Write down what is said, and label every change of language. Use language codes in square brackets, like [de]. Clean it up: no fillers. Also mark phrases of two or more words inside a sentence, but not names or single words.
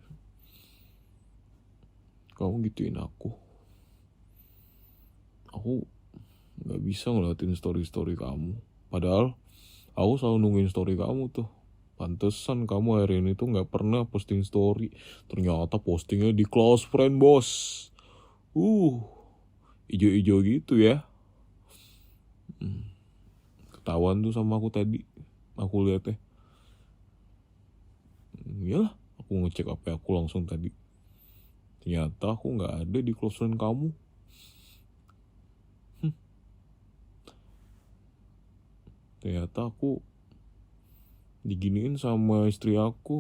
[id] Kamu gituin aku. Aku nggak bisa ngeliatin story-story kamu. Padahal aku selalu nungguin story kamu tuh. Pantesan kamu hari ini tuh nggak pernah posting story. Ternyata postingnya di [en] close friend [id] bos. Ijo-ijo gitu ya. Ketahuan tuh sama aku tadi. Aku lihatnya. Iyalah, aku ngecek HP aku langsung tadi. Ternyata aku nggak ada di [en] close friend [id] kamu. Ternyata aku diginiin sama istri aku.